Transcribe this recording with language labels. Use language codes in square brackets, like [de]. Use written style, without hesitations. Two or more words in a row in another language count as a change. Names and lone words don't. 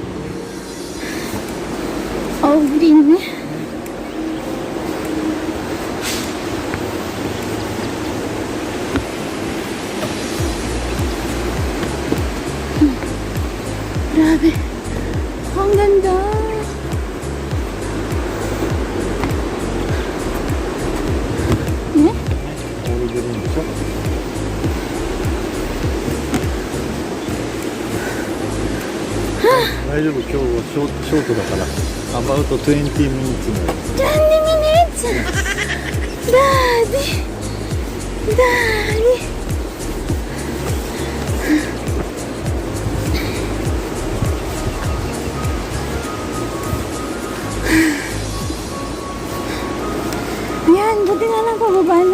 [en] All green. Grabe. [tl] Ang ganda. Eh? [ja] 大丈夫、今日はショートだから。 [en] About 20 minutes [ja] の。 [en] 20 minutes? Daddy. [tl] Ayan, buti na lang pababa na.